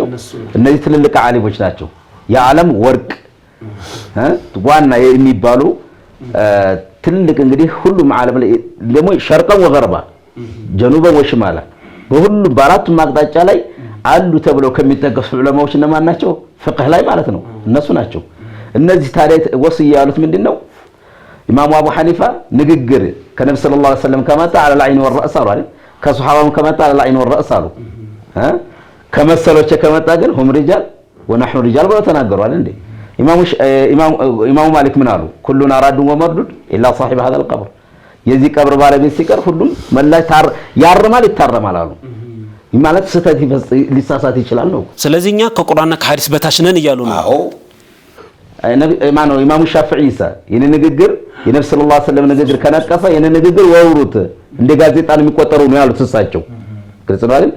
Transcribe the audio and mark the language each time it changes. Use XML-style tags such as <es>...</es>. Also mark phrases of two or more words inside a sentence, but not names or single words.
<am>እነዚህ ትልልቅ ዓሊሞች ናቸው። የዓለም ወርቅ ዋና የሚባሉ ትልቅ እንግዲህ ሁሉም ዓለም ላይ ደግሞ</am> <ar>شرقا وغربا جنوبا وشمالا</ar> <am>በሁሉ በአራቱም አቅጣጫ ላይ አሉ ተብለው ከሚጠቀሱ ዑለማዎች እነማን ናቸው? ፍቅህ ላይ ማለት ነው እነሱ ናቸው። እነዚህ ታዲያ ወስያ ያሉት ምንድነው? ኢማሙ አቡ ሐኒፋ ንግግር ከነብዩ</am> <ar>صلى الله عليه وسلم</ar> <am>ከመጣ</am> <ar>على العين والراس</ar> <am>አሉ አይደል? ከሱሐባም ከመጣ</am> <ar>على العين والراس</ar> <am>አሉ ከመሰሎች ከመጣ ግን</am> <ar>هم رجال ونحن رجال</ar> <am>ብለው ተናገሩ አይደል እንዴ? ኢማሙ ማሊክ ምን አሉ?</am> <ar>كلنا راد ومردود إلا صاحب هذا القبر</ar> <am>የዚህ ቀብር ባለቤት ሲቀር ሁሉም መላሽ ያርማል ይታረማል አሉ። ማለት ስህተት ሊሳሳት ይችላል ነው። ስለዚህ እኛ ከቁርአንና ከሐዲስ በታች ነን እያሉ ነው። አዎ ኢማሙ ሻፊዒ የኔ ንግግር የነብዩ</am> <ar>صلى الله عليه وسلم</ar> <am>ንግግር ከነቀፈ የኔ ንግግር ወውሩት እንደ ጋዜጣ ነው የሚቆጠረው ነው ያሉት እሳቸው። ግልጽ ነው አይደል?</am>